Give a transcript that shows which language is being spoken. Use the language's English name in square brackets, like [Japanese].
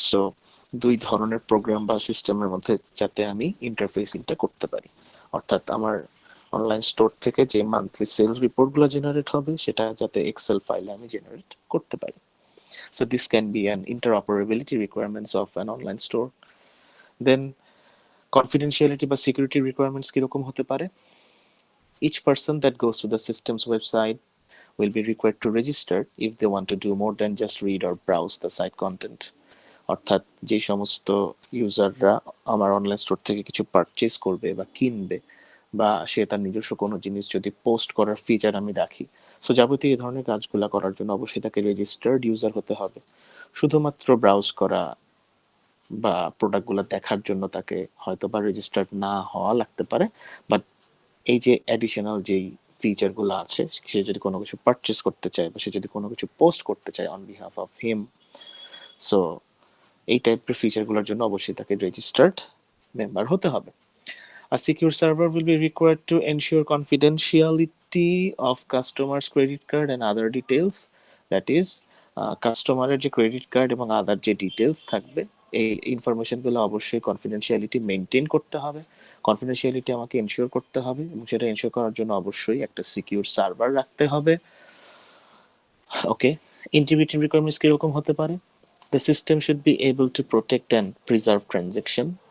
[Bangla] So দুই ধরনের programme বা সিস্টেমের মধ্যে যাতে আমি ইন্টারফেসিংটা করতে পারি, অর্থাৎ আমার অনলাইন স্টোর থেকে যে মান্থলি সেলস রিপোর্টগুলো জেনারেট হবে সেটা যাতে এক্সেল ফাইলে আমি জেনারেট করতে পারি। [English] So this can be an interoperability requirements of an online store. [Bangla] Then confidentiality বা সিকিউরিটি রিকোয়ারমেন্টস কীরকম হতে পারে? [English] Each person that goes to the system's website will be required to register if they want to do more than just read or browse the site content. [Bangla] অর্থাৎ যে সমস্ত ইউজাররা আমার online store থেকে কিছু purchase করবে বা কিনবে, বা সে তার নিজস্ব কোনো জিনিস যদি পোস্ট করার ফিচার আমি রাখি, সো যাবতীয় এই ধরনের কাজগুলো করার জন্য অবশ্যই তাকে রেজিস্টার্ড ইউজার হতে হবে। শুধুমাত্র ব্রাউজ করা বা প্রোডাক্টগুলো দেখার জন্য তাকে হয়তো বা রেজিস্টার্ড না হওয়া লাগতে পারে, বাট এই যে অ্যাডিশনাল যেই ফিচারগুলো আছে, সে যদি কোনো কিছু পারচেস করতে চায় বা সে যদি কোনো কিছু পোস্ট করতে চায় [English] on behalf of him, [Bangla] so এই টাইপের ফিচারগুলোর জন্য অবশ্যই তাকে রেজিস্টার্ড মেম্বার হতে হবে। [English] A secure server will be required to ensure confidentiality of customers' credit card and other details. That is, [Bangla] কাস্টমারের যে ক্রেডিট কার্ড এবং আদার যে ডিটেলস থাকবে, এই ইনফরমেশনগুলো অবশ্যই কনফিডেন্সিয়ালিটি মেনটেন করতে হবে, কনফিডেন্সিয়ালিটি আমাকে এনশিওর করতে হবে, এবং সেটা এনশিওর করার জন্য অবশ্যই একটা সিকিউর সার্ভার রাখতে হবে। [English] okay, integrity requirements [Bangla] কীরকম হতে পারে? [English] The system should be able to protect and preserve transaction.